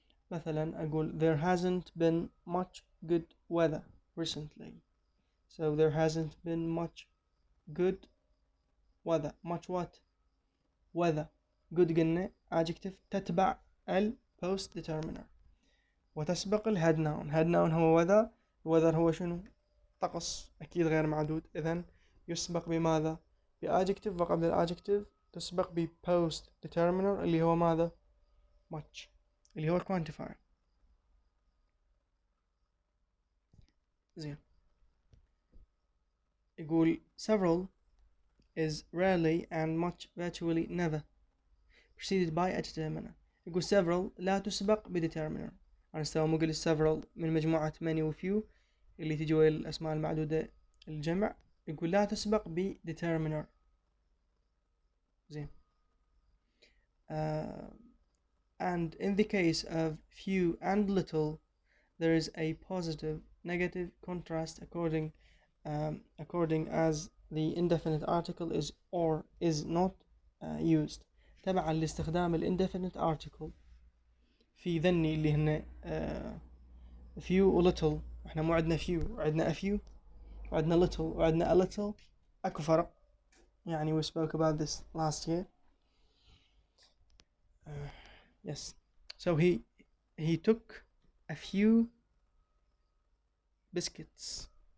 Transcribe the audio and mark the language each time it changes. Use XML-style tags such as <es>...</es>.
<ar>مثلا أقول</ar> <en>there hasn't been much good weather recently. So there hasn't been much good weather. Much what? weather.</en> <ar>good قلنا adjective تتبع ال postdeterminer وتسبق ال head noun. head noun هو weather. weather هو شنو؟ طقس أكيد غير معدود. إذن يسبق بماذا؟ بadjective وقبل الادجكتيف تسبق ب postdeterminer اللي هو ماذا؟ much اللي هو quantifier. زين.</ar> <en>يقول several is rarely and much virtually never preceded by a determiner.</en> <ar>يقول several لا تسبق بdeterminer. أنا استوى مقل several من مجموعة many و few اللي تجي ويا الأسماء المعدودة الجمع. يقول لا تسبق بdeterminer. زين.</ar> <en>And in the case of few and little there is a positive negative contrast according as the indefinite article is or is not used.</en> <ar>تبعا لاستخدام ال indefinite article في ذني اللي هن few و little. احنا مو عندنا few وعندنا a few وعندنا little وعندنا a little. اكو فرق يعني</ar> <en>we spoke about this last year. Yes. So he took a few biscuits.</en>